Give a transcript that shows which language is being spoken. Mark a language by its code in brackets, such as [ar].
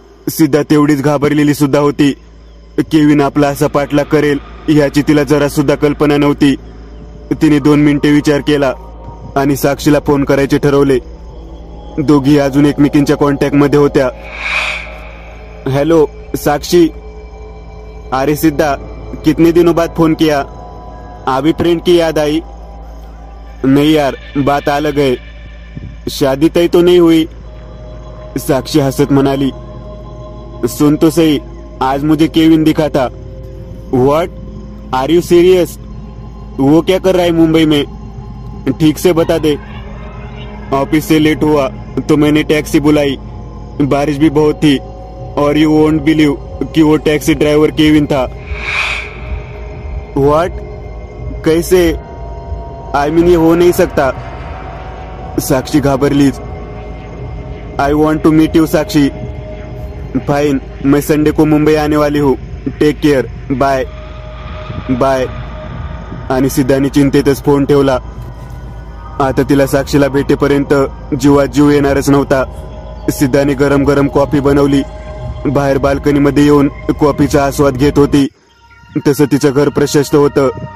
[mr] सिद्धा तेवढीच घाबरलेली सुद्धा होती. केविन आपला असा पाठलाग करेल ह्याची तिला जरा सुद्धा कल्पना नव्हती. तिने 2 मिनिटे विचार केला आणि साक्षीला फोन करायचे ठरवले. दोघी अजून एकमेकींच्या कॉन्टॅक्ट मध्ये होत्या. हेलो साक्षी. [hi] अरे सिद्धा, कितने दिनों बाद फोन किया? अभी फ्रेंड की याद आई? नहीं यार, बात अलग है. शादी तय तो नहीं हुई? [mr] साक्षी हंसत म्हणाली. [hi] सुन तो सही, आज मुझे केविन दिखा था. [en] What? Are you serious? [hi] वो क्या कर रहा है मुंबई में? ठीक से बता दे. ऑफिस से लेट हुआ तो मैंने टैक्सी बुलाई. बारिश भी बहुत थी और [en] you won't believe [hi] कि वो टैक्सी ड्राइवर केविन था. व्हाट? कैसे? [en] I mean [hi] ये हो नहीं सकता. [mr] साक्षी घाबरलीच. [en] I want to meet you Sakshi. [hi] Fine, मैं संडे को मुंबई आने वाली हूँ. [en] Take care. Bye bye. [mr] आणि सिद्धाने चिंतेतच फोन ठेवला. आता तिला साक्षीला भेटेपर्यंत जीवात जीव येणारच नव्हता. सिद्धाने गरम गरम कॉफी बनवली बाहेर बाल्कनीमध्ये येऊन कॉफीचा आस्वाद घेत होती. तसं तिचं घर प्रशस्त होतं.